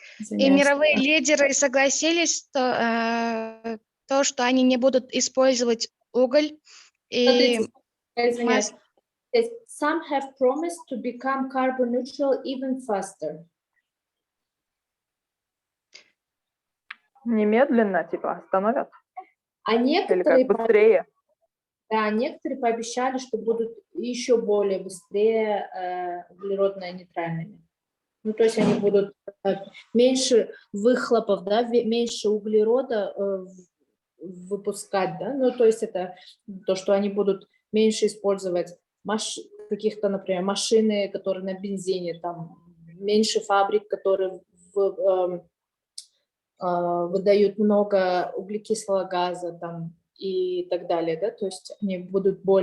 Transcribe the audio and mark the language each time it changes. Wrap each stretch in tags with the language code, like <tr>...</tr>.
<ru>и мировые лидеры согласились, то, что они не будут использовать уголь и Извиняюсь.</ru> <en>Some have promised to become carbon neutral even faster.</en> <ru>Немедленно, типа, остановят? А Или некоторые, как быстрее? да, некоторые пообещали, что будут еще более быстрее углеродно нейтральными. Ну, то есть они будут меньше выхлопов, да, меньше углерода выпускать, да, ну, то есть это то, что они будут меньше использовать каких-то, например, машины, которые на бензине, там, меньше фабрик, которые выдают много углекислого газа, там, и так далее, да, то есть они будут</ru>